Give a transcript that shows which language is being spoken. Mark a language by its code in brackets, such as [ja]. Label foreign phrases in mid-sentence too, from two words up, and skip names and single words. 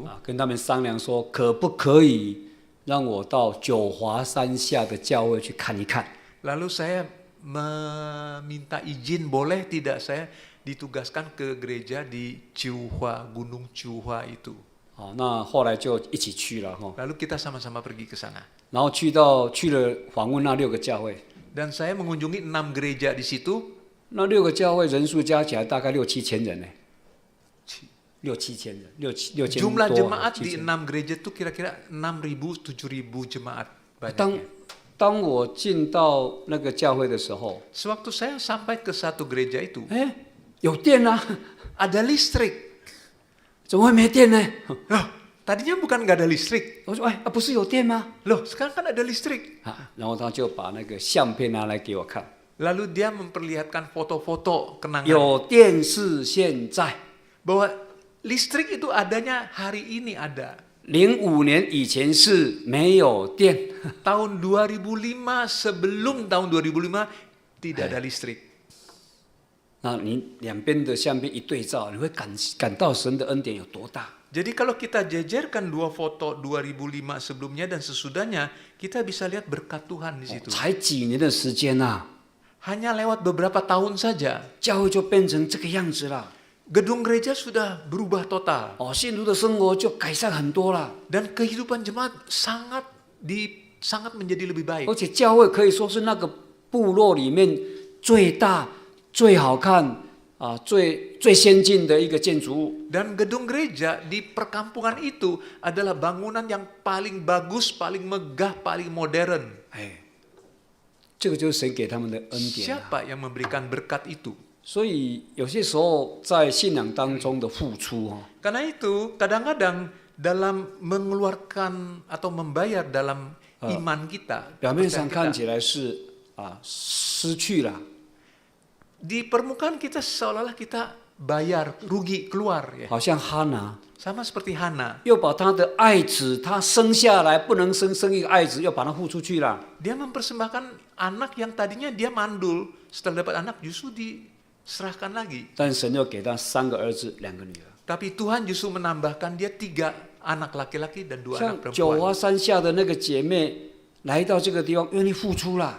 [zh] 跟他们商量说，可不可以让我到九华山下的教会去看一看。 [id] Lalu saya meminta izin boleh tidak saya ditugaskan ke gereja di Ciuhua, Gunung Ciuhua itu. [zh] 那后来就一起去了 [id] Lalu kita sama-sama pergi ke sana. [zh] 然后去了访问那6个教会， [id] Dan saya mengunjungi 6 gereja di situ. [zh] 那6个教会人数加起来大概6-7千人呢，6-7千人，6千多。 [id] Jumlah jemaat di 7000 6 gereja itu kira-kira 6.000-7.000 jemaat [zh] 当 [id] banyaknya. [zh] 当我进到那个教会的时候， [id] Sewaktu saya sampai ke satu gereja itu, [zh] 有电啊， [id] ada listrik. [zh] 怎么会没电呢？ [id] Loh, tadinya bukan nggak ada listrik. [zh] 我说，不是有电吗？ [id] Loh, sekarang kan ada listrik. [zh] 然后他就把那个相片拿来给我看， [id] Lalu dia memperlihatkan foto-foto kenangan [zh] 有电是现在。 [id] bahwa listrik itu adanya hari ini ada. [zh] 05 年以前是没有电， [id] Tahun 2005 sebelum tahun 2005 tidak ada listrik. [zh] 那你两边的相片一对照，你会感到神的恩典有多大？ [id] Jadi kalau kita jajarkan 2 foto 2005 sebelumnya dan sesudahnya, kita bisa lihat berkat Tuhan di situ. [zh] 才几年的时间啊， [id] Hanya lewat beberapa tahun saja, [zh] 教会就变成这个样子了。 [id] gedung gereja sudah berubah total [zh] 哦，信徒的生活就改善很多了， [id] dan kehidupan jemaat sangat menjadi lebih baik. [zh] 而且教会可以说是那个部落里面最大、最好看啊、最先进的一个建筑物。 [id] Dan gedung gereja di perkampungan itu adalah bangunan yang paling bagus, paling megah, paling modern. [zh] 哎，这个就是神给他们的恩典、啊。 [id] Siapa yang memberikan berkat itu? [zh] 所以有些时候在信仰当中的付出哦， [id] Karena itu kadang-kadang dalam mengeluarkan atau membayar dalam iman kita, [zh] 表面上 [id] kepercayaan [zh] 看 [id] kita, [zh] 起来是失去了， [id] di permukaan kita seolah-olah kita bayar rugi keluar ya. [zh] 好像哈拿 [id] Sama seperti Hana, [zh] 又把他的爱子，他生下来不能生一个爱子，又把他付出去了。 [id] dia mempersembahkan anak yang tadinya dia mandul, setelah dapat anak justru diserahkan lagi. [zh] 但神又给他3个儿子2个女儿。 [id] Tapi Tuhan justru menambahkan dia 3 anak laki-laki dan 2 anak [zh] 像九 [id] perempuan. [zh] 华山下的那个姐妹来到这个地方，愿意付出了。